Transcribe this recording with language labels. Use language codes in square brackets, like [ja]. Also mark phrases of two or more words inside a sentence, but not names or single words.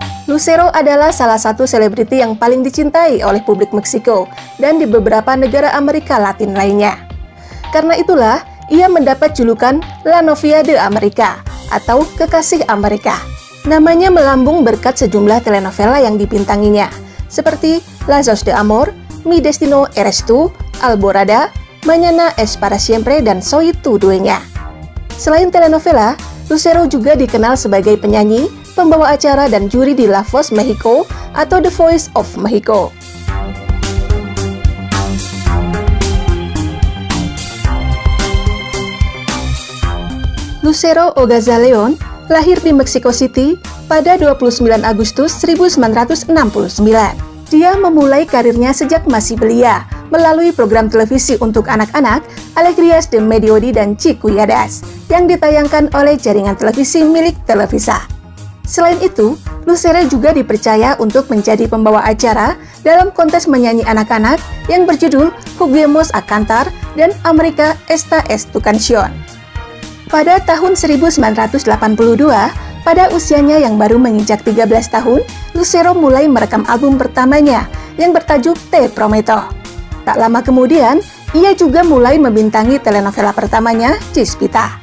[id] Lucero adalah salah satu selebriti yang paling dicintai oleh publik Meksiko dan di beberapa negara Amerika Latin lainnya. Karena itulah, ia mendapat julukan La Novia de America atau Kekasih Amerika. Namanya melambung berkat sejumlah telenovela yang dibintanginya, seperti Lazos de Amor, Mi Destino Eres Tú, Alborada, Mañana es para siempre, dan Soy tu dueña. Selain telenovela, Lucero juga dikenal sebagai penyanyi, pembawa acara, dan juri di La Voz Mexico atau The Voice of Mexico. Lucero Ogaza León lahir di Mexico City pada 29 Agustus 1969. Dia memulai karirnya sejak masih belia melalui program televisi untuk anak-anak Alegrías de Mediodía dan Chiquillas yang ditayangkan oleh jaringan televisi milik Televisa. Selain itu, Lucero juga dipercaya untuk menjadi pembawa acara dalam kontes menyanyi anak-anak yang berjudul Juguemos a Cantar dan America Esta es tu canción. Pada tahun 1982, pada usianya yang baru menginjak 13 tahun, Lucero mulai merekam album pertamanya yang bertajuk Te Prometo. Tak lama kemudian, ia juga mulai membintangi telenovela pertamanya, Chispita.